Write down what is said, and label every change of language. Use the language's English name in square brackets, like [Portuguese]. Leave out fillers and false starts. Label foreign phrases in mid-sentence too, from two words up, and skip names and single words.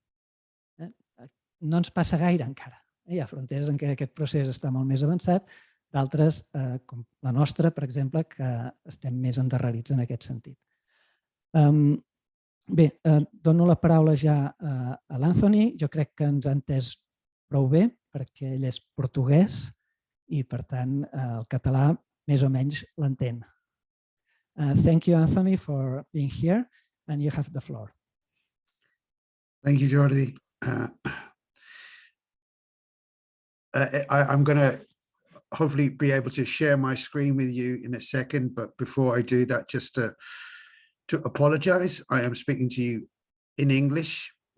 [Catalan] No ens passa gaire encara. Hi ha fronteres en què aquest procés està molt més avançat, d'altres, com la nostra, per exemple, que estem més endarrerits en aquest sentit. Bé, dono la paraula ja a l'Anthony. Jo crec que ens ha entès prou bé, perquè ell és portuguès i, per tant, el català més o menys l'entén. [English] Thank you, Anthony, for being here, and you have the floor. Thank you, Jordi. I'm going to hopefully be able to share my screen with you in a second, but before I do that, just to apologize, I am speaking to you in English.